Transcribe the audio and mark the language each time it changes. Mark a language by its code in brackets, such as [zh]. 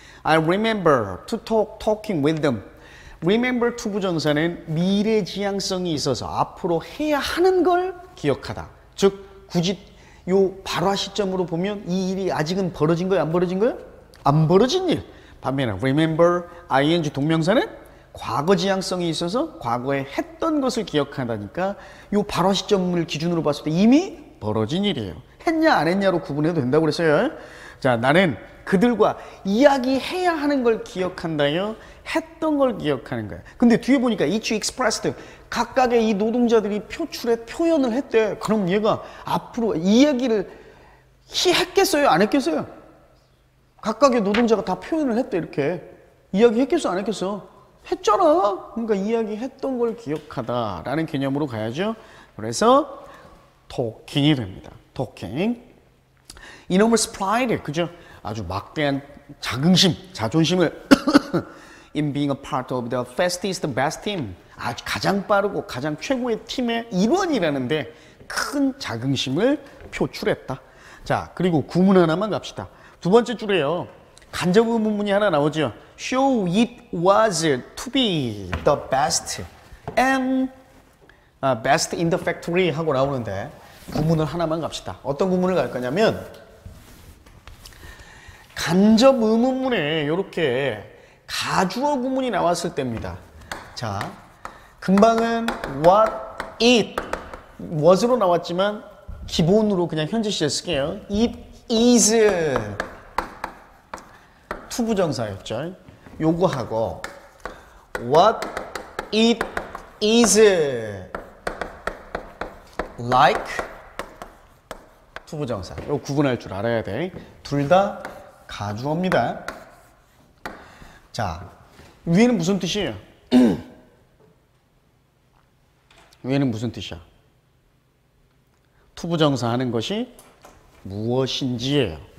[en] I remember to talking with them. [ko] Remember 투부정사는 미래지향성이 있어서 앞으로 해야 하는 걸 기억하다. 즉 굳이 요 발화 시점으로 보면 이 일이 아직은 벌어진 거야, 안 벌어진 거야? 안 벌어진 일. 반면에 remember ing 동명사는 과거지향성이 있어서 과거에 했던 것을 기억한다니까 요 발화 시점을 기준으로 봤을 때 이미 벌어진 일이에요. 했냐 안 했냐로 구분해도 된다고 그랬어요. 자, 나는 그들과 이야기해야 하는 걸 기억한다요. 했던 걸 기억하는 거야. 근데 뒤에 보니까 [en] each expressed [ko] 각각의 이 노동자들이 표현을 했대. 그럼 얘가 앞으로 이 얘기를 했겠어요? 안 했겠어요? 각각의 노동자가 다 표현을 했대. 이렇게 이야기 했겠어? 안 했겠어? 했잖아. 그러니까 이야기했던 걸 기억하다라는 개념으로 가야죠. 그래서 talking이 됩니다. [en] talking. enormous pride, [ko] 그죠? 아주 막대한 자긍심, 자존심을 [en] in being a part of the fastest, best team. [ko] 아주 가장 빠르고 가장 최고의 팀의 일원이라는데 큰 자긍심을 표출했다. 자, 그리고 구문 하나만 갑시다. 두 번째 줄에요. 간접 의문문이 하나 나오죠. [en] Show it was to be the best and best in the factory [ko] 하고 나오는데 구문을 하나만 갑시다. 어떤 구문을 갈 거냐면 간접 의문문에 이렇게 가주어 구문이 나왔을 때입니다. 자, 금방은 [en] what it was [ko] 로 나왔지만 기본으로 그냥 현재 시제 쓸게요. [en] It is 투부정사였죠. [ko] 요거 하고 [en] what it is like 투부정사. [ko] 요 구분할 줄 알아야 돼. 둘 다 가주어입니다. 자, 위에는 무슨 뜻이에요? 위에는 무슨 뜻이야? 투부정사 하는 것이 무엇인지예요.